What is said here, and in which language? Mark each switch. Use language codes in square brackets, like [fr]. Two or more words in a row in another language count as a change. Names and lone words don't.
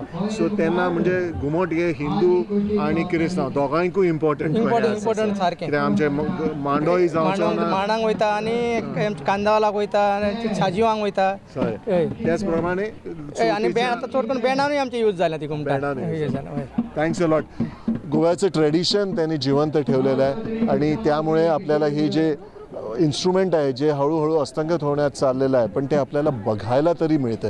[kok] सो तेन्ना म्हणजे घुमट हे हिंदू आणि क्रिस्तांव दोगांयकूय इम्पॉर्टंट सारकें. कित्याक आमचे मांडोय जावचो ना. मांडांक वयता आनी कांदावालाक वयता आनी साजिवांक वयता. त्याच प्रमाणे आनी बँड आतां चड करून बँडानूय आमचे यूज जाल्या ती घुमटा. [en] Thanks a lot. [mr] गोव्याचं ट्रेडिशन त्यांनी जिवंत ठेवलेलं आहे आणि त्यामुळे आपल्याला हे जे इन्स्ट्रुमेंट आहे जे हळूहळू अस्तंगत होण्यात चाललेलं आहे पण ते आपल्याला बघायला तरी मिळतंय.